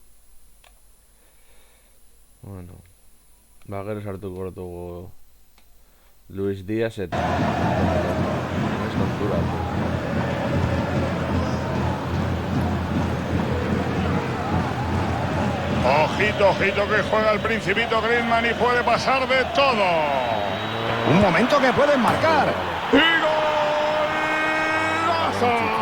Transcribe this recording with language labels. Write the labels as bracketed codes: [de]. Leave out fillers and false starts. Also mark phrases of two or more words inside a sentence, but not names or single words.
[eu] Bueno, gero sartuko dugu Luis Díaz eta ez konturatu. [es] Ojito, ojito que juega el Principito Griezmann y puede pasar de todo. Un momento que pueden marcar. ¡Y golazo!